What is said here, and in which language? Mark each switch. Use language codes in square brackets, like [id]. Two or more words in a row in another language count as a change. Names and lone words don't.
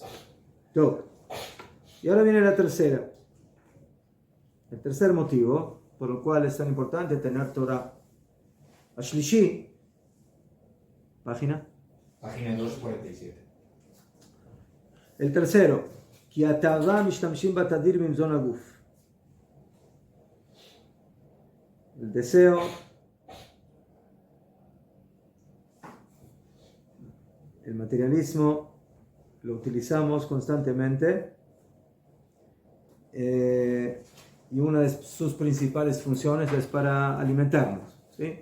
[es] Top. Y ahora viene la tercera. El tercer motivo por el cual es tan importante tener Torah. Ashlishi, página 247. El tercero, [he] כי התאווה משתמשים בתדיר במזון הגוף. [es] el deseo, el materialismo, lo utilizamos constantemente y una de sus principales funciones es para alimentarnos, ¿sí?